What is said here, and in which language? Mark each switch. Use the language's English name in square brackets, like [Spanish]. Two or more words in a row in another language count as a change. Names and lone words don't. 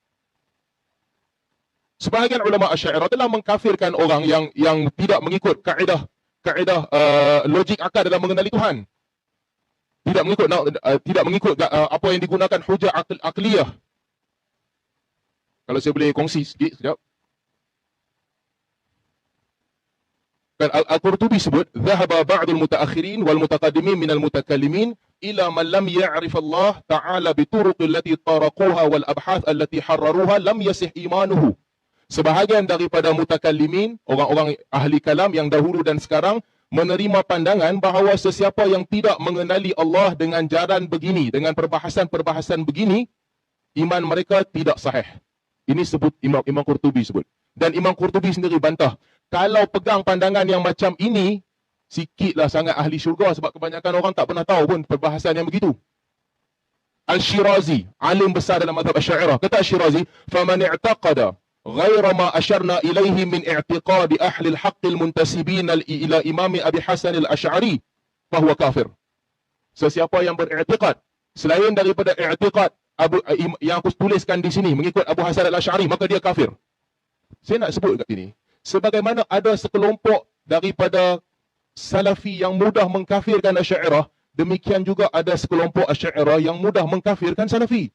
[Malay] Sebahagian ulama Asy'ariyah telah mengkafirkan orang yang tidak mengikut kaedah logik akal dalam mengenali Tuhan. Tidak mengikut apa yang digunakan hujah akliyah. Kalau saya boleh kongsi sikit sekejap. Kan Al-Qurtubi sebut, [Arabic] "ذهب بعض المتأخرين والمتقدمين من المتكلمين إلى من لم يعرف الله تعالى بالطرق التي طرقوها والأبحاث التي حرروها لم يصح إيمانه." [Malay] Sebahagian daripada mutakallimin, orang-orang ahli kalam yang dahulu dan sekarang, menerima pandangan bahawa sesiapa yang tidak mengenali Allah dengan jalan begini, dengan perbahasan-perbahasan begini, iman mereka tidak sahih. Ini sebut Imam Qurtubi sebut. Dan Imam Qurtubi sendiri bantah, kalau pegang pandangan yang macam ini, sikitlah sangat ahli syurga sebab kebanyakan orang tak pernah tahu pun perbahasan yang begitu. Al-Shirazi, alim besar dalam mazhab Asy'ariyah, kata Al-Shirazi, [Arabic] "فمن اعتقد غير ما أشرنا إليه من اعتقاد أهل الحق المنتسبين إلى إمام أبي حسن الأشعري فهو كافر." [Malay] Sesiapa yang beriktikad selain daripada iktikad yang aku tuliskan di sini mengikut Abu Hasan al-Asy'ari, maka dia kafir. Saya nak sebut kat sini, sebagaimana ada sekelompok daripada Salafi yang mudah mengkafirkan Asy'ariyah, demikian juga ada sekelompok Asy'ariyah yang mudah mengkafirkan Salafi.